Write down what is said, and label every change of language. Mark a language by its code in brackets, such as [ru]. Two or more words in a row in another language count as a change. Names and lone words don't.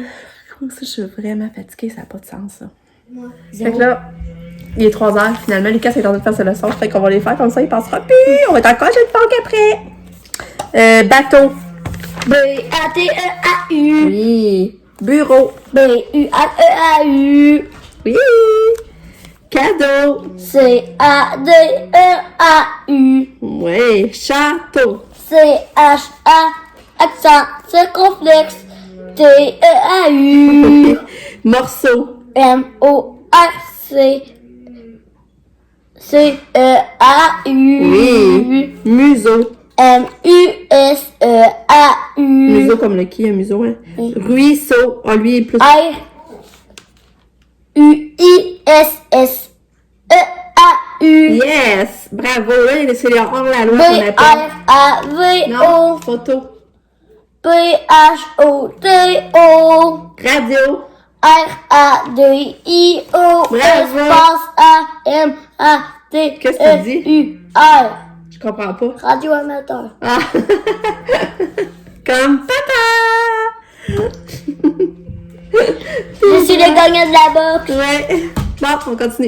[fr] Je suis vraiment fatiguée, ça n'a pas de sens ça. Ouais. Fait que là, il est 3h, finalement, Lucas est en train de faire ses leçons, fait qu'on va les faire comme ça, il passera, puis on va être encore congé de Pâques après. Bateau. B-A-T-E-A-U. Oui. Bureau. B-U-A-E-A-U. Oui. Cadeau. C-A-D-E-A-U. Oui. Château. C-H-A. Accent circonflexe. T-E-A-U. Morceau. M-O-R-C. C-E-A-U. Oui. Museau. M-U-S-E-A-U. Museau comme le qui, un museau, hein. Oui. Ruisseau. Oh, lui, il est plus... R-U-I-S-S-E-A-U. Yes! Bravo! Là, c'est les hors-la-loi qu'on appelle. B-R-A-V-O. Non, photo. P-H-O-T-O. Radio. R-A-D-I-O. Bravo. Espace A-M-A-T. Qu'est-ce que tu dis? U-R. Je comprends pas. Radio amateur. Ah! Comme papa! Je suis le gagnant de la boxe. Ouais. Bon, on continue.